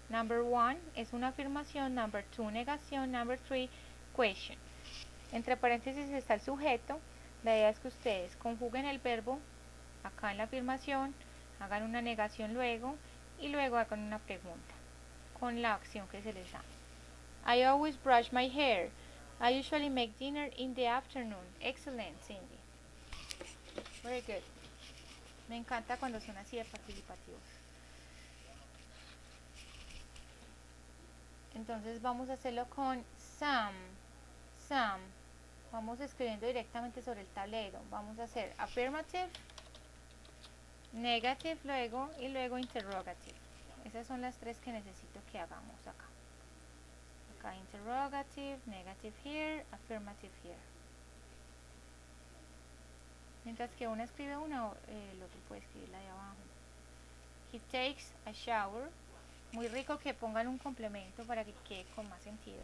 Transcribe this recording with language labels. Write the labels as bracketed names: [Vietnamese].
[Spanish] Number 1 es una afirmación, number 2 negación, number 3 question. Entre paréntesis está el sujeto. La idea es que ustedes conjuguen el verbo acá en la afirmación, hagan una negación luego y luego hagan una pregunta con la acción que se les da. [English] I always brush my hair. I usually make dinner in the afternoon. Excellent, Cindy. Very good. [Spanish] Me encanta cuando son así de participativos. Entonces vamos a hacerlo con Sam. Sam. Vamos escribiendo directamente sobre el tablero. Vamos a hacer affirmative, negative luego y luego interrogative. Esas son las tres que necesito que hagamos acá. [English] Acá interrogative, negative here, affirmative here. [Spanish] Mientras que una escribe una, el otro puede escribirla de abajo. [English] He takes a shower. [Spanish] Muy rico que pongan un complemento para que quede con más sentido.